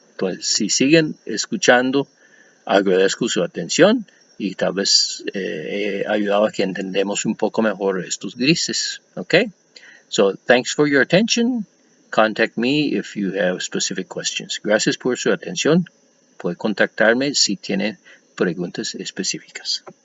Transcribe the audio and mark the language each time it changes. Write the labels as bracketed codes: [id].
[es] Pues si siguen escuchando, agradezco su atención y tal vez he ayudado a que entendamos un poco mejor estos grises. [en] Okay? So thanks for your attention. Contact me if you have specific questions. [es] Gracias por su atención. Puede contactarme si tiene preguntas específicas.